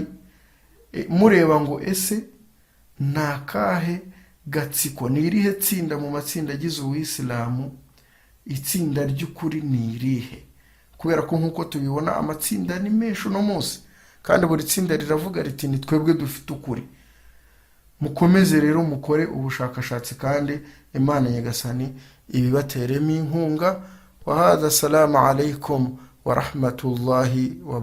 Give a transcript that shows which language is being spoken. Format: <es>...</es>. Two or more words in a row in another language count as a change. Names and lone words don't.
<rw>Mureba ngo ese nakahe gatsiko, ni irihe tsinda mu matsinda agize uwisilamu, itsinda ry'ukuri ni irihe? Kubera ko nkuko tubibona amatsinda ni menshi uno munsi, kandi buri tsinda riravuga riti ni twebwe dufite ukuri. Mukomeze rero mukore ubushakashatsi, kandi Imana Nyagasani ibibateremo inkunga.</rw> <ar>وهذا، السلام عليكم ورحمة الله وبركاته.</ar>